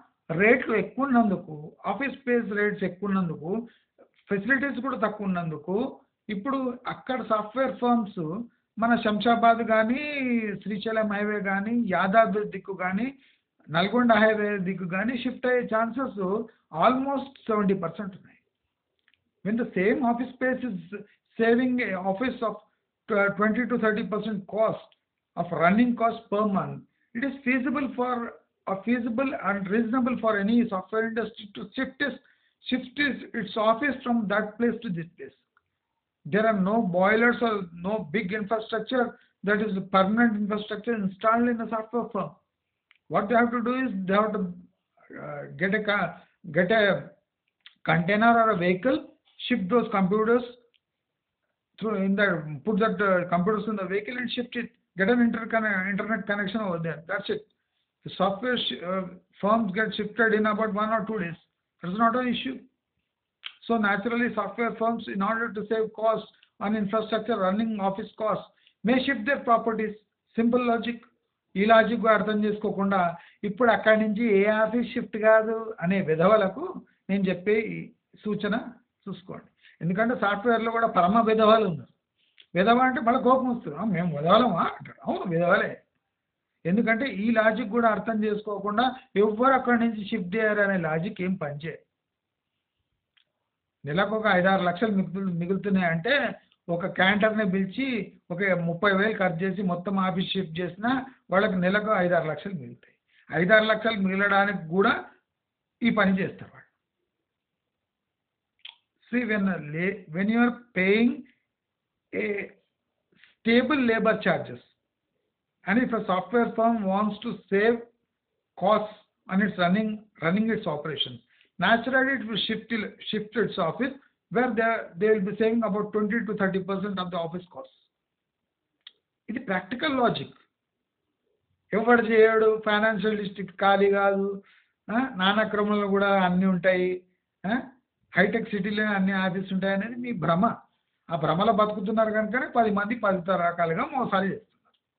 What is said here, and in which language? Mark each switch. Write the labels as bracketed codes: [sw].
[te] రేట్లు ఎక్కువ ఉన్నందుకు, ఆఫీస్ స్పేస్ రేట్స్ ఎక్కువ ఉన్నందుకు, ఫెసిలిటీస్ కూడా తక్కువ ఉన్నందుకు ఇప్పుడు అక్కడ సాఫ్ట్వేర్ ఫర్మ్స్ మన శంషాబాద్ కానీ, శ్రీశైలం హైవే కానీ, యాదాద్రి దిక్కు కానీ, నల్గొండ హైవే దిక్కు కానీ షిఫ్ట్ అయ్యే ఛాన్సెస్ ఆల్మోస్ట్ 70% ఉన్నాయి. [en] When the same office space is saving a office of 20 to 30% cost of running cost per month, it is feasible and reasonable for any software industry to shift its office from that place to this place. There are no boilers or no big infrastructure that is permanent infrastructure installed in a software firm. What they have to do is they have to get a container or a vehicle, ship those computers put that computers in the vehicle and shift it, get an internet connection over there. That's it. The software firms get shifted in about 1 or 2 days. That's not an issue. So naturally software firms, in order to save costs on infrastructure running office costs, may shift their properties. Simple logic. [te] ఈ logic అర్థం చేసుకోకుండా ఇప్పుడు అక్కడి నుంచి ఏ office shift కాదు అనే విధవలకు నేను చెప్పే సూచన చూసుకోండి. ఎందుకంటే సాఫ్ట్వేర్లో కూడా పరమ విధవాలు ఉన్నారు. విధవ అంటే మళ్ళీ కోపం వస్తుంది, మేము విధవలమా అంటారు. అవును విధవలే. ఎందుకంటే ఈ లాజిక్ కూడా అర్థం చేసుకోకుండా ఎవ్వరు అక్కడి నుంచి షిఫ్ట్ చేయరు అనే లాజిక్ ఏం పనిచేయదు. నెలకు ఒక 5-6 లక్షలు మిగులుతున్నాయి అంటే ఒక క్యాంటర్ని పిలిచి ఒక 30,000 ఖర్చు చేసి మొత్తం ఆఫీస్ షిఫ్ట్ చేసినా వాళ్ళకి నెలకు 5-6 లక్షలు మిగులుతాయి. 5-6 లక్షలు మిగలడానికి కూడా ఈ పని చేస్తారు వాళ్ళు. [en] See, when you are paying a stable labor charges, and if a software firm wants to save costs on its running its operations, naturally it will shift its office where they will be saving about 20 to 30% of the office costs. [te] ఇది practical logic. ఎవరు చేయడు, financial district ఖాళీ కాదు, నానాక్రమంలో కూడా అన్నీ ఉంటాయి, hitech సిటీలో అన్ని ఆఫీస్ ఉంటాయి అనేది మీ భ్రమ. ఆ భ్రమలో బతుకుతున్నారు కనుకనే 10 మంది 10 రకాలుగా మోసాలు చేస్తున్నారు.